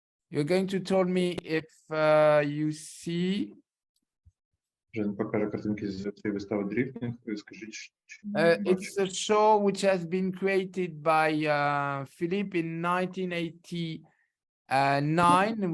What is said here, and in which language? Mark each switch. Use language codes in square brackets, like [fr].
[en] You're going to tell me if you see. [uk] Він покаже картинки з цієї вистави «Дріфтинг». Скажіть, чи [en] It's a show which has been created by Philippe in 1989.